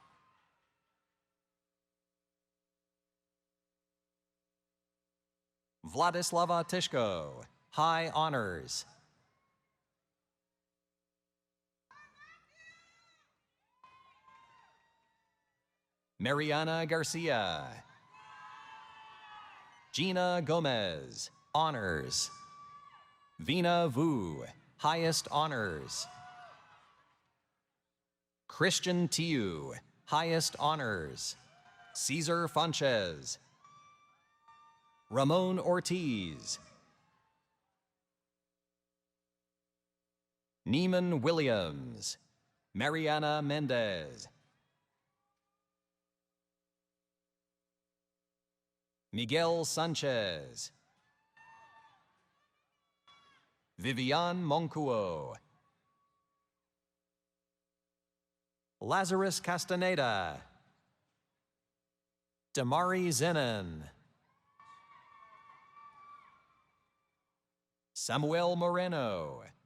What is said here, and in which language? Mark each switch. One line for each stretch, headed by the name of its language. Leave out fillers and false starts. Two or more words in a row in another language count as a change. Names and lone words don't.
English: Vladislava Tishko, High Honors, Mariana Garcia, Gina Gomez, Honors, Vina Vu, Highest Honors, Christian Tiu, Highest Honors, Cesar Funchez, Ramon Ortiz, Neiman Williams, Mariana Mendez, Miguel Sanchez, Vivian Moncuo, Lazarus Castaneda, Damari Zenon, Samuel Moreno,